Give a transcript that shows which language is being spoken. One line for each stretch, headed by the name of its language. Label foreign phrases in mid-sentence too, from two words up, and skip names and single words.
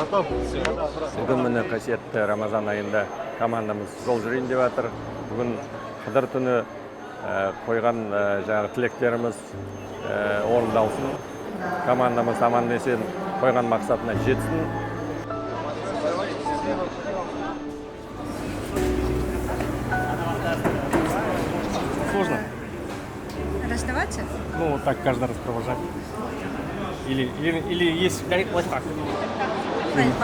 Kazakh: Бүгін міне қасиетті Рамазан айында командамыз жол жүрейін деп жатыр. Бүгін қыдыр түні қойған жаңағы тілектеріміз орындалсын. Командамыз аман есен қойған мақсатына жетсін.
Russian: Сложно. Расставаться? Ну, вот так каждый раз провожать. Или есть лайфхак? Лайфхак.